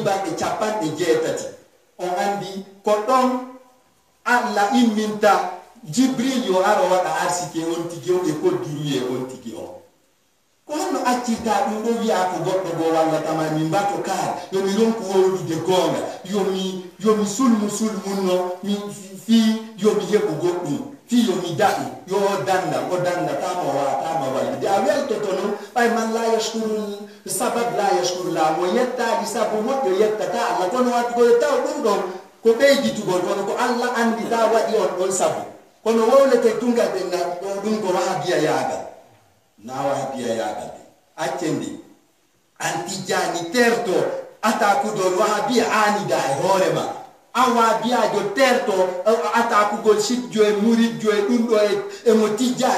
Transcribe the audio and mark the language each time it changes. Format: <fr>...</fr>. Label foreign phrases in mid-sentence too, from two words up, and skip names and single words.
<ff>balɗe capanɗe jeetati on andi ko ɗon Allah imminta Jibril yo aro waɗa arsike on tigi on e koddiruye on tigi on ko honno accirta ɗum ɗo wi'a ko goɗɗo go wallatama min mbato kaar yomi ronku wowlude goonga yomi sulmunno mi fii yomi heɓu goɗɗum fii yomi daɗu yo o danda tama wallude a weltoto noon ɓay</ff> <ar>من لا يشكر</ar> <ff>sabab</ff> <ar>لا يشكر</ar> <ff>la mo yettali sabu moƴƴo yettata Allah kono waddugoyo taw ɗum ɗon ko ɓeyditugol kono ko Allah andi ta waɗi on ɗon sabu kono wowlete tunga ɓenna ɗum ko wahabiya yaagal na wahabiya yaagal de accende an tijjani terto atakudol wahabiya anida e hoorema an wahabiyajo terto atakugol sikjo e muridjo e ɗum ɗo e mo tijjani</ff>